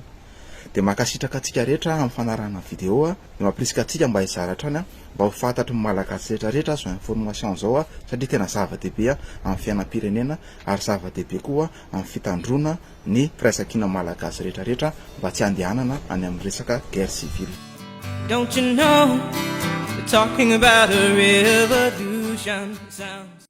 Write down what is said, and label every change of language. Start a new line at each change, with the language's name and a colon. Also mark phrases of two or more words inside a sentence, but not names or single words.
Malagasy: De makasitraka atsika rehetra amin'ny fanarahana vidéo de mampirisika atsika mba hizara hatrany mba ho fantatry ny malagasy rehetrarehetra zao information zao satria tena zava-dehibe amin'ny fiainam-pirenena ary zava-dehibe koa amin'ny fitandrona ny firaisan-kina malagasy rehetrarehetra mba tsy andehanana any amin'ny resaka
French: guerre civile.
English: Don't you know, we're talking about a revolution sound.